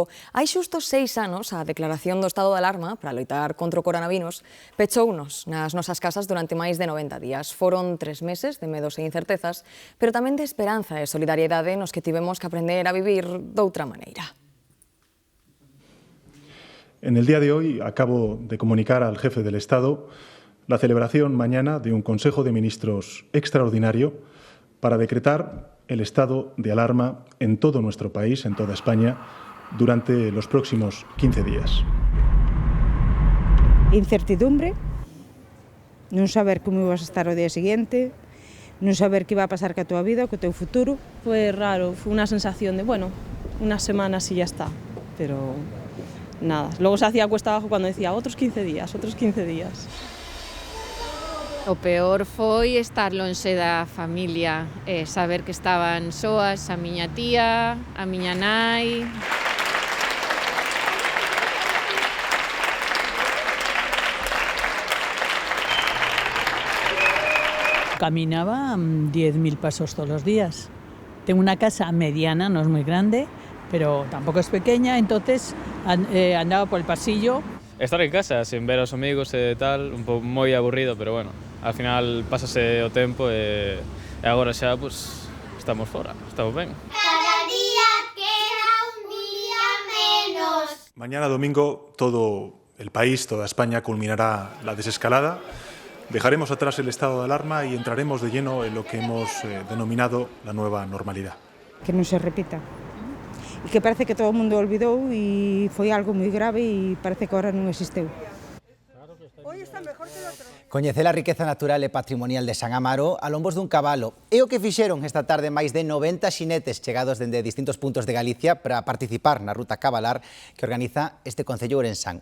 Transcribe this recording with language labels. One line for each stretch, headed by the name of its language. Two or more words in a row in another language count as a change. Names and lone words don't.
Galician: Hai xusto 6 anos a declaración do estado de alarma para loitar contra o coronavirus pechounos nas nosas casas durante máis de 90 días. Foron 3 meses de medos e incertezas, pero tamén de esperanza e solidariedade nos que tivemos que aprender a vivir doutra maneira.
Spanish: En el día de hoy acabo de comunicar al jefe del Estado la celebración mañana de un Consejo de Ministros extraordinario para decretar el estado de alarma en todo nuestro país, en toda España, durante los próximos 15 días. Incertidumbre,
Galician: non saber como ibas a estar o día seguinte, non saber que iba a pasar ca tua vida, co teu futuro.
Spanish: Fue raro, fue una sensación de, bueno, unas semanas y ya está, pero nada. Luego se hacía cuesta abajo cuando decía otros 15 días, otros 15 días.
Galician: O peor foi estar lonxe da familia, saber que estaban soas a miña tía, a miña nai.
Spanish: Caminaba 10.000 pasos todos los días. Tengo una casa mediana, no es muy grande, pero tampoco es pequeña, entonces andaba por el pasillo.
Galician: Estar en casa, sin ver aos amigos e tal, un pouco moi aburrido,
Spanish: pero bueno, al final
Galician: pásase o tempo e agora xa, pues, estamos fora, estamos ben.
Spanish: Cada día queda un día menos. Mañana domingo todo el país, toda España culminará la desescalada. Dejaremos atrás el estado de alarma y entraremos de lleno en lo que hemos denominado la nueva normalidad.
Galician: Que non se repita. E que parece que todo o mundo olvidou e foi algo moi grave e parece que agora non existeu. Coñecer a riqueza natural e patrimonial de San Amaro a lombos dun cabalo. É o que fixeron esta tarde máis de 90 xinetes chegados dende distintos puntos de Galicia para participar na ruta cabalar que organiza este concello ourensán.